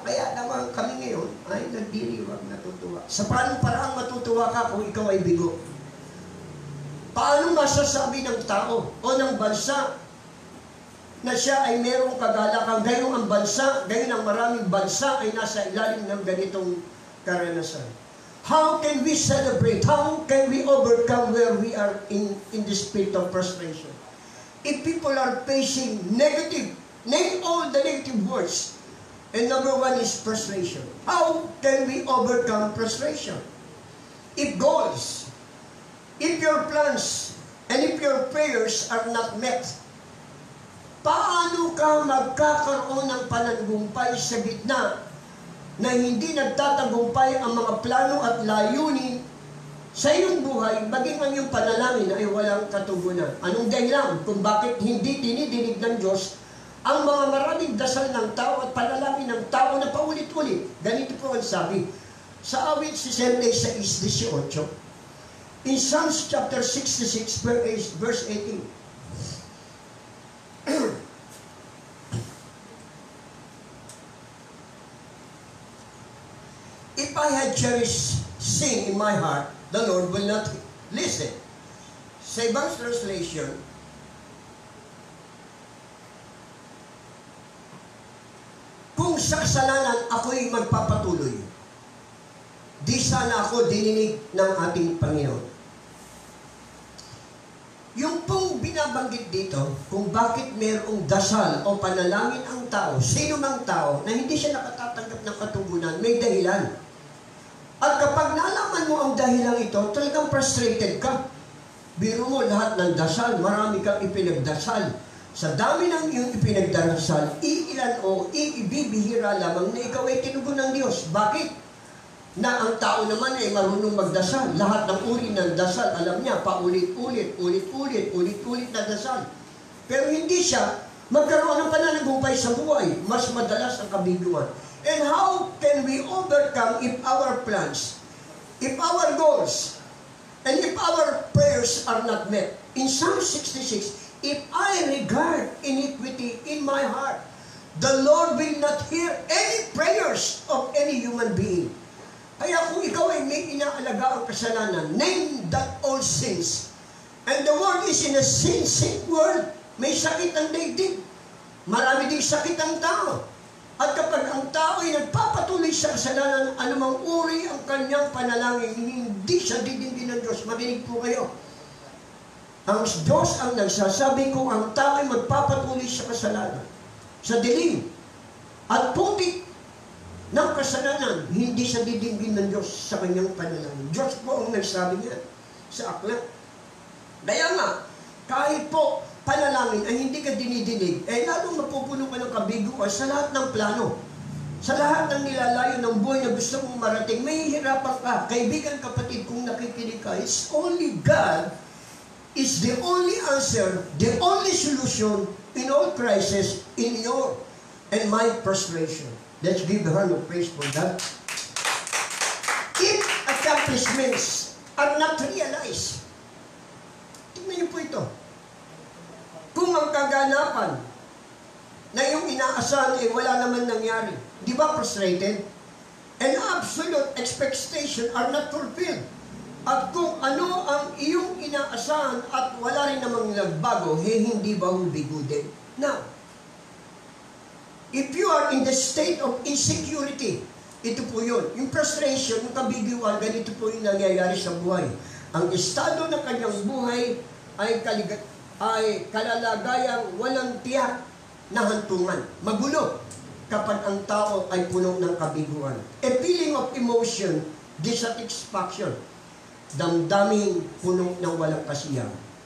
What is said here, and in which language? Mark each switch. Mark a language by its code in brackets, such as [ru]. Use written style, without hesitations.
[tl] Kaya naman kami ngayon ay nagdiriwag, natutuwa. Sa paanong paraang matutuwa ka kung ikaw ay bigo? Paano masasabi ng tao o ng bansa na siya ay merong kagalakan, gayon ang bansa, gayon ang maraming bansa ay nasa ilalim ng ganitong karanasan? [en] How can we celebrate? How can we overcome where we are in the spirit of frustration? If people are facing negative, name all the negative words. And number 1 is frustration. How can we overcome frustration? If goals, if your plans, and if your prayers are not met, [tl] paano ka magkakaroon ng pananagumpay sa gitna na hindi nagtatagumpay ang mga plano at layunin sa iyong buhay, maging ang iyong panalangin ay walang katugunan? Anong dahilan kung bakit hindi dinidinig ng Diyos ang mga maraming dasal ng tao at panalangin ng tao na paulit-ulit? Ganito po ang sabi sa awit 66:18. [en] In Psalms chapter 66, verse 18. If I had cherished sin in my heart, the Lord will not listen. [tl] Sa ibang translation, kung sa kasalanan ako'y magpapatuloy, di sana ako dininig ng ating Panginoon. Yung pong binabanggit dito, kung bakit mayroong dasal o panalangin ang tao, sino mang tao, na hindi siya nakatatanggap ng katugunan, may dahilan. At kapag nalaman mo ang dahilan ito, talagang frustrated ka. Biro mo lahat ng dasal, marami kang ipinagdasal. Sa dami ng iyong ipinagdarasal, iilan o ibibihira lamang na ikaw ay tinugon ng Diyos. Bakit? na ang tao naman ay marunong magdasal. Lahat ng uri ng dasal, alam niya, paulit-ulit, ulit-ulit na dasal. Pero hindi siya magkaroon ng pananagumpay sa buhay. Mas madalas ang kabiguan. [en] And how can we overcome if our plans, if our goals, and if our prayers are not met? In Psalm 66, if I regard iniquity in my heart, the Lord will not hear any prayers of any human being. [tl] Kaya kung ikaw ay may inaalaga ang kasalanan, [en] name that all sins. And the world is in a sin-sick world. [tl] May sakit ang daigdig. Marami ding sakit ang tao. At kapag ang tao ay nagpapatuloy sa kasalanan, anumang uri ang kanyang panalangin, hindi siya didingin ng Diyos. Marinig po kayo. Ang Diyos ang nagsasabi kung ang tao ay magpapatuloy sa kasalanan, sa dilim, at putik ng kasalanan, hindi siya didinggin ng Diyos sa kanyang panalangin. Diyos po ang nagsabi niya sa aklat. Kaya nga, kahit po panalangin ay hindi ka dinidinig, eh lalong mapupuno ka ng kabiguan sa lahat ng plano. Sa lahat ng nilalayo ng buhay na gusto mong marating, may hihirapan ka. Kaibigan, kapatid, kung nakikinig ka, [en] it's only God is the only answer, the only solution in all crisis, in your and my frustration. Let's give the hand of praise for that. If accomplishments are not realized, [tl] tingnan niyo po ito. Kung ang kaganapan na yung inaasahan ay wala naman nangyari, di ba frustrated? [en] And absolute expectation are not fulfilled. [tl] At kung ano ang iyong inaasahan at wala rin namang nagbago, hindi ba hubigo din? [en] Now, if you are in the state of insecurity, [tl] ito po yun. Yung frustration, yung kabiguan, ganito po yung nangyayari sa buhay. Ang estado ng kanyang buhay ay kalalagayang walang tiyak na hantungan. Magulo kapag ang tao ay puno ng kabiguan. [en] A feeling of emotion, dissatisfaction, [tl] damdaming puno ng walang kasiyahan.